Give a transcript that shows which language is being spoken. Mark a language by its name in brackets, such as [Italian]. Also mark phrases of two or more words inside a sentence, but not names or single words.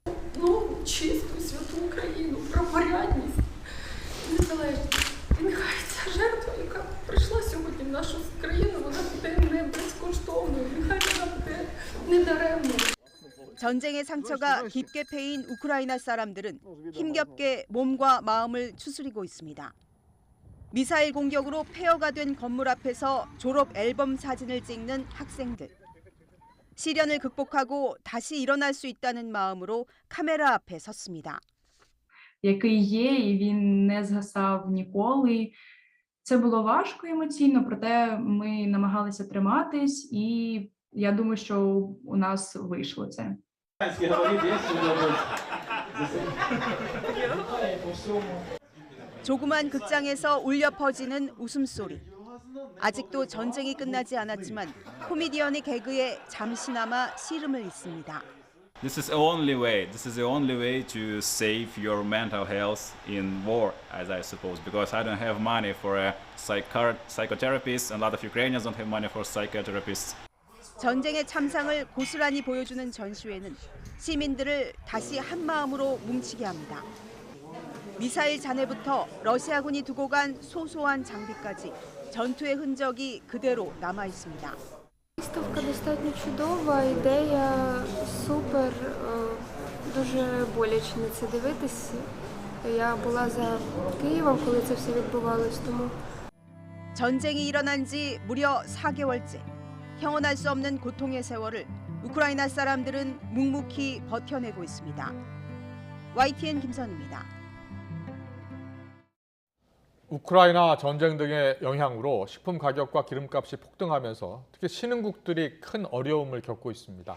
[Korean] 전쟁의 상처가 깊게 패인 우크라이나 사람들은 힘겹게 몸과 마음을 추스리고 있습니다. 미사일 공격으로 폐허가 된 건물 앞에서 졸업 앨범 사진을 찍는 학생들. 시련을 극복하고 다시 일어날 수 있다는 마음으로 카메라 앞에 섰습니다. [Ukrainian] Який є, і він не згасав ніколи. Це було важко емоційно, проте ми намагалися триматись, і я думаю, що у нас вийшло це. [Korean] 조그만 극장에서 울려 퍼지는 웃음소리. 아직도 전쟁이 끝나지 않았지만 코미디언의 개그에 잠시나마 씨름을 잇습니다. [English] This is the only way. This is the only way to save your mental health in war, as I suppose, because I don't have money for a psychotherapist, and a lot of Ukrainians don't have money for psychotherapists. [Korean] 전쟁의 참상을 고스란히 보여주는 전시회는 시민들을 다시 한 마음으로 뭉치게 합니다. 미사일 잔해부터 러시아군이 두고 간 소소한 장비까지 전투의 흔적이 그대로 남아 있습니다. [Ukrainian] Виставка достатньо чудова, ідея супер, дуже боляче на це дивитись. Я була за Києвом, коли це все відбувалось, тому [Korean] 전쟁이 일어난 지 무려 4개월째. 형언할 수 없는 고통의 세월을 우크라이나 사람들은 묵묵히 버텨내고 있습니다. YTN 김선입니다. 우크라이나 전쟁 등의 영향으로 식품 가격과 기름값이 폭등하면서 특히 신흥국들이 큰 어려움을 겪고 있습니다.